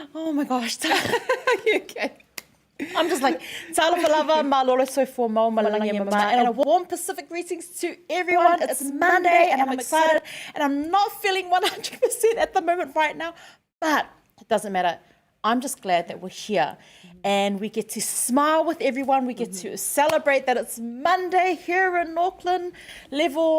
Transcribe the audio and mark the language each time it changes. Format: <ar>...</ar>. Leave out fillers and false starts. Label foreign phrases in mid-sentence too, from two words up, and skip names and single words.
<en>Oh my gosh. Okay. I'm just like,</en> <sm>talofa lava, malolo so for mo, malangi mama,</sm> <en>and a warm Pacific greetings to everyone. It's Monday and I'm excited and I'm not feeling 100% at the moment right now, but it doesn't matter. I'm just glad that we're here and we get to smile with everyone. We get to celebrate that it's Monday here in Auckland level.</en>